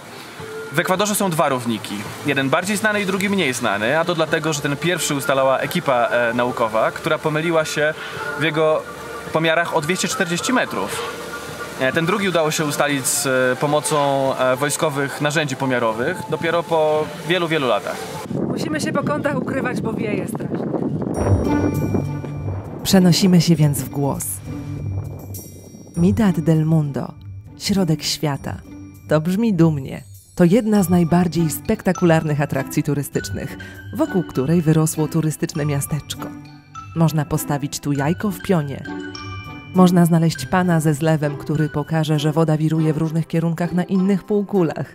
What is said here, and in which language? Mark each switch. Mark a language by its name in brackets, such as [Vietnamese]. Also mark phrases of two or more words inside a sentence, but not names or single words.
[Polish] W Ekwadorze są dwa równiki. Jeden bardziej znany i drugi mniej znany, a to dlatego, że ten pierwszy ustalała ekipa naukowa, która pomyliła się w jego pomiarach o 240 metrów. Ten drugi udało się ustalić z pomocą wojskowych narzędzi pomiarowych dopiero po wielu, wielu latach. Musimy się po kątach ukrywać, bo wieje strasznie. Przenosimy się więc w głos. Mitad del Mundo, środek świata. To brzmi dumnie. To jedna z najbardziej spektakularnych atrakcji turystycznych, wokół której wyrosło turystyczne miasteczko. Można postawić tu jajko w pionie. Można znaleźć pana ze zlewem, który pokaże, że woda wiruje w różnych kierunkach na innych półkulach.